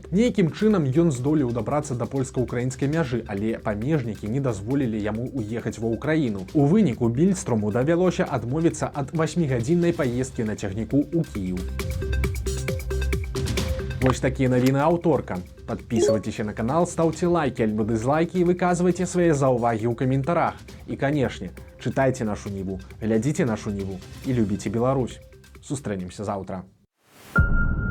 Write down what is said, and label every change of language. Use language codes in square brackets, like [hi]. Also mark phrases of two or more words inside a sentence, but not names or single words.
[be] Нейкім чынам ён здолеў дабрацца да польска-украінскай мяжы, але памежнікі не дазволілі яму уехаць ва ўкраіну. У выніку Більстрому давялося адмовіцца ад 8-гадзіннай паездкі на цягніку ў Кіеў. Вось такія навіны аўторка. [ru] Подписывайтесь на канал, ставьте лайки альбо дизлайки и выказывайте свои [be] заўвагі ў каментарах. [ru] И, конечно, читайте нашу Ніву, [be] глядзіце нашу Ніву [ru] и любите Беларусь. [be] Сустрэнемся завтра.